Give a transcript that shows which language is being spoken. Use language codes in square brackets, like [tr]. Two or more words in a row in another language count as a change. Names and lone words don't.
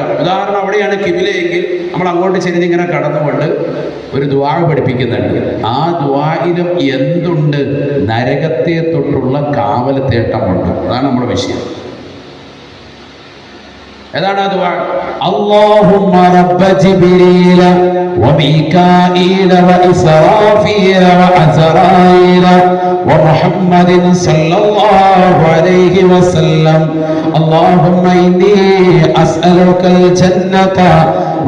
[ml] ഉദാഹരണം അവിടെയാണ് കിബിലയെങ്കിൽ നമ്മൾ അങ്ങോട്ട് ചെരിഞ്ഞിങ്ങനെ കടന്നുകൊണ്ട് ഒരു ദുആ പഠിപ്പിക്കുന്നുണ്ട്. ആ ദുആയിലും എന്തുണ്ട്? നരകത്തെ തൊട്ടുള്ള കാവൽ തേട്ടമുണ്ട്. അതാണ് നമ്മുടെ വിഷയം. ഏതാണ് ആ ദുആ? [ar] اللهم رب جبريل وميكائيل وإسرافيل وعزرائيل ومحمد صلى الله عليه وسلم اللهم إني أسألك الجنة